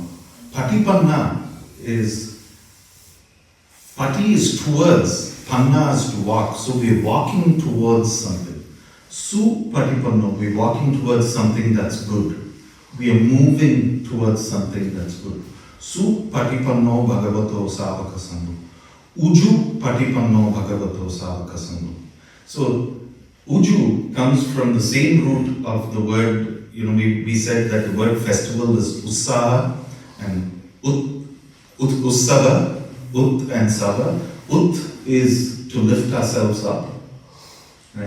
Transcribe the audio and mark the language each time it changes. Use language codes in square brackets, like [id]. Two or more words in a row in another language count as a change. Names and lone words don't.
[en] Patipanna is, pati is towards, panna is to walk. So we're walking towards something. Supatipanno, we're walking towards something that's good. We are moving towards something that's good. [pi] Supatipanno Bhagavato Savaka Sangho. Uju Patipanno Bhagavato Savaka Sangho. [en] So Uju comes from the same root of the word, we said that the word festival is Usaha and Ussava, Ut and Sava. Ut is to lift ourselves up, right?